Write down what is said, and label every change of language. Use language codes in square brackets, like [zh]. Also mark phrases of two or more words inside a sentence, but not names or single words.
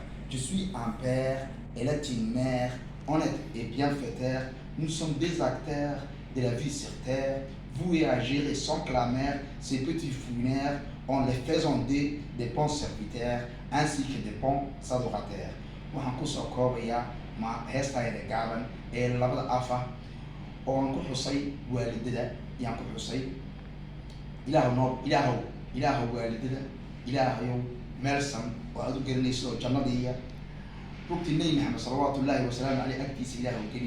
[fr] Je suis un père, elle est une mère, honnête et bienfaiteur. Nous sommes des acteurs de la vie sur terre, voués à gérer sans clameur ces petits fouinaires, en les faisant des bons serviteurs ainsi que des bons adorateurs. [so] waxaan kusoo koobayaa heestaa yar gaaban ee labada afa oo aan ku xusay waalidada yaan ku xusay. ilaahow waalidada ilaahayow meelsan oo aad u gelinayso jannadiiya rugtii nebi maxamed salawaatullaahi wasalaamu caleyh agtiisa ilaahow geli.